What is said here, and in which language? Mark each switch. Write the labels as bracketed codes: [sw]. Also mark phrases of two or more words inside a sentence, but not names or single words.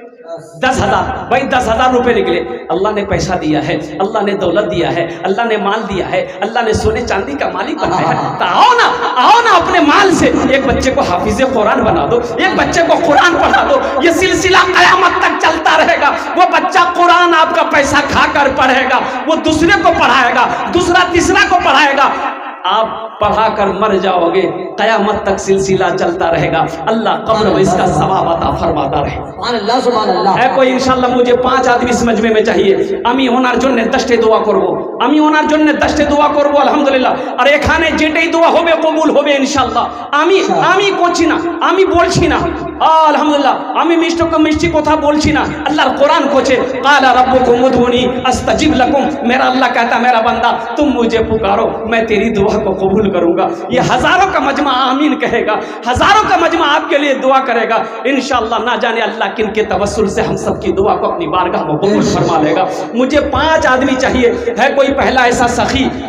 [ur] 10,000 بھائی 10,000 روپے نکلے اللہ نے پیسہ دیا ہے اللہ نے دولت دیا ہے اللہ نے مال دیا ہے اللہ نے سونے چاندی کا مالک بنایا ہے تو آؤ نا اپنے مال سے ایک بچے کو حافظ قرآن بنا دو ایک بچے کو قرآن پڑھا دو یہ سلسلہ قیامت تک چلتا رہے گا وہ بچہ قرآن آپ کا پیسہ کھا کر پڑھے گا وہ دوسرے کو پڑھائے گا دوسرا تیسرا کو پڑھائے گا آپ پڑھا کر مر جاؤ گے قیامت تک سلسلہ چلتا رہے گا اللہ قبر میں اس کا ثواب عطا فرماتا رہے سبحان اللہ سبحان اللہ۔ ہے کوئی انشاءاللہ مجھے 5 آدمی اس مجمع میں چاہیے [bn] আমি ওনার জন্য 10টি দোয়া করব আমি ওনার জন্য 10টি দোয়া করব আলহামদুলিল্লাহ আর এখানে যেটাই দোয়া হবে কবুল হবে ইনশাআল্লাহ আমি করছি না আমি বলছি না আলহামদুলিল্লাহ আমি মিষ্টি কথা বলছি না আল্লাহর কোরআন কোচে [ar] قال ربكم ادعوني استجب لكم [ur] میرا اللہ کہتا میرا بندہ تم مجھے پکارو میں تیری دعا کو قبول کروں گا یہ ہزاروں کا مجمع آمین کہے گا ہزاروں کا مجمع آپ کے لیے دعا کرے گا انشاءاللہ نہ جانے اللہ کن کے توسل سے ہم سب کی دعا کو اپنی بارگاہ میں قبول فرما لے گا مجھے 5 آدمی چاہیے ہے کوئی پہلا ایسا سخی